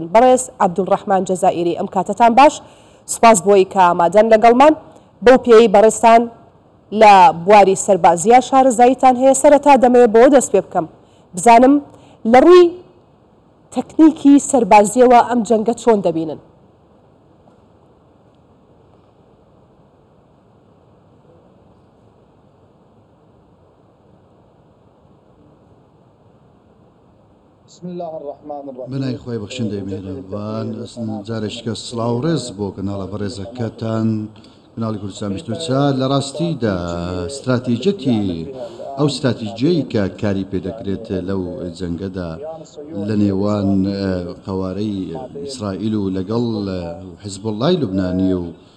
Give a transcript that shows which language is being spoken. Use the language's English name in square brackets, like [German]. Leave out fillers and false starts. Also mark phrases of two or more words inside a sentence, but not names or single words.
[Central Kurdish] بەڕێز عەبدولڕەحمان جەزائیری ئەم کاتتان باش، سوپاس بۆی کە ئامادەن لەگەڵمان. بەو پێی بەڕێزتان لە بواری سەربازیە شارەزاییتان هەیە. سەرەتا دەمەوێت بۆ دەست پێ بکەم بزانم لە ڕووی تەکنیکی سەربازیەوە ئەم جەنگە چۆن دەبینن؟ [Arabic] بسم الله الرحمن الرحيم. [Central Kurdish] بنای خۆی بەخشندەی میهرەبان جارێککە سڵاو و ڕێز بۆ کەناڵە بەڕێزەکەتان کەناڵی کوردستان 24 لە ڕاستیدا استراتیجەتی ئەو استراتیجیەی کە کاری پێدەکرێت لەو جەنگەدا لە نێوان قەوارەی ئیسرائیل و لەگەڵ حزب اللهی لوبنانی و